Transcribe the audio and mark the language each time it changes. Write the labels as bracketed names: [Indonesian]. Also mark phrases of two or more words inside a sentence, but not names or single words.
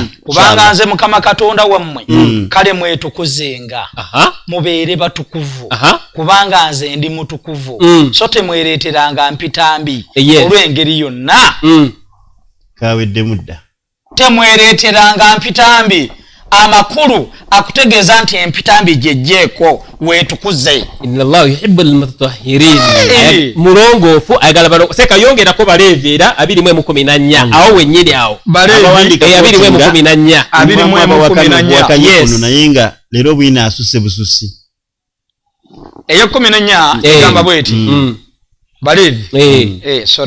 [Ganda] kubanga nze Mukama Katonda wammwe kale mwetukuzenga mubeere batukuvu kubanga nze ndi mutukuvu so temwereeteranga mpitambi olw'engeri yonna kawedde mudda temwereeteranga mpitambi amakulu akutegeeza nti empitambi jejjeeko weetukuze [Arabic] إن الله يحب المتطهرين [Ganda] mulongoofu ayagala balo seka yongerako Baleevi era 2:14 awo wennyini awo Baleevi 2:14 yes naye nga leero bwina asusse bususi eyo 14 egamba bweti Baleevi sorry